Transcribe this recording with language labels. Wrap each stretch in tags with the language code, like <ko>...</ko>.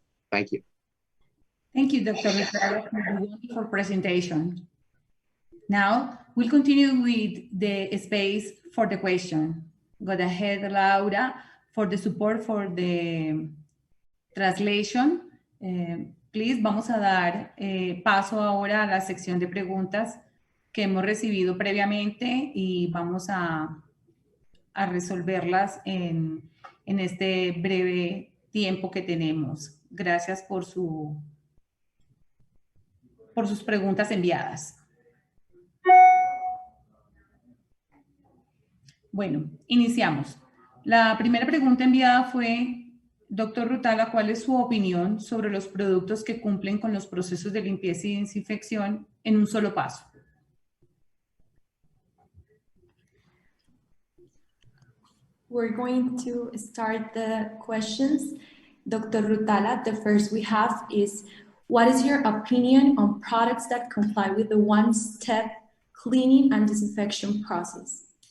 <en>Thank you. Thank you, Dr. Rutala, for the wonderful presentation. Now, we'll continue with the space for the question. Go ahead, Laura, for the support for the translation.</en> <es>Please, vamos a dar paso ahora a la sección de preguntas que hemos recibido previamente y vamos a resolverlas en este breve tiempo que tenemos. Gracias por sus preguntas enviadas. Bueno, iniciamos. La primera pregunta enviada fue: Doctor Rutala, ¿cuál es su opinión sobre los productos que cumplen con los procesos de limpieza y desinfección en un solo paso?</es> <en>We're going to start the questions. Dr. Rutala, the first we have is, what is your opinion on products that comply with the one-step cleaning and disinfection process?</en>